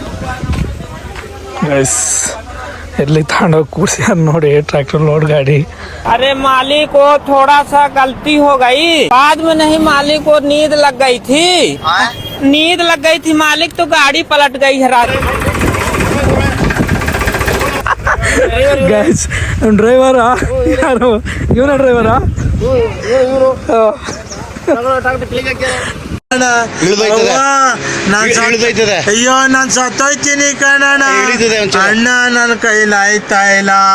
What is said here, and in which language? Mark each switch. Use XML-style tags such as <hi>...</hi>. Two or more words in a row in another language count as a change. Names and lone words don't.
<kn>ಗೈಸ್ ಎಲ್ಲಿ ತಗೊಂಡೋಗಿ ಕೂರ್ಸ್ಯಾರ ನೋಡಿ</kn> <hi>ट्रैक्टर लोड गाड़ी। अरे मालिक को थोड़ा सा गलती हो गई, बाद में नहीं मालिक को नींद लग गई थी। नींद लग गई थी मालिक, तो गाड़ी पलट गई है रात।</hi> <kn>ಗೈಸ್ ಡ್ರೈವರಾ ಯಾರು ಇವನ ಡ್ರೈವರಾ? ಅಯ್ಯೋ ನಾನ್ ಸತ್ತೋಯ್ತೀನಿ ಕಣಣ್ಣ, ಅಣ್ಣ ನನ್ನ ಕೈಲಿ ಆಯ್ತಾ ಇಲ್ಲ.</kn>